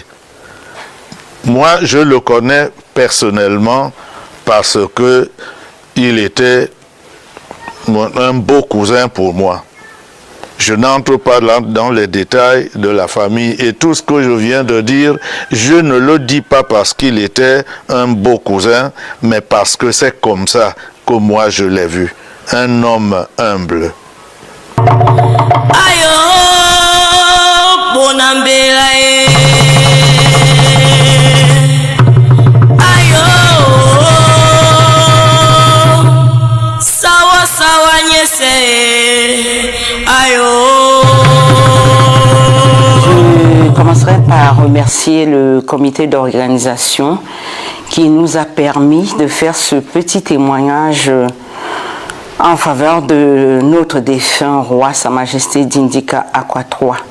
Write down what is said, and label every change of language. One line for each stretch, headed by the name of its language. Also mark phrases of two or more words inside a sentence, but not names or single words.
French: Moi, je le connais personnellement parce que il était un beau cousin pour moi. Je n'entre pas dans les détails de la famille et tout ce que je viens de dire, je ne le dis pas parce qu'il était un beau cousin, mais parce que c'est comme ça que moi je l'ai vu. Un homme humble.
Duala: Ayo, bonambela ayo, sawa sawa nyese ayo.
French: Je commencerai par remercier le comité d'organisation qui nous a permis de faire ce petit témoignage en faveur de notre défunt roi, Sa Majesté Dindika Akwa III.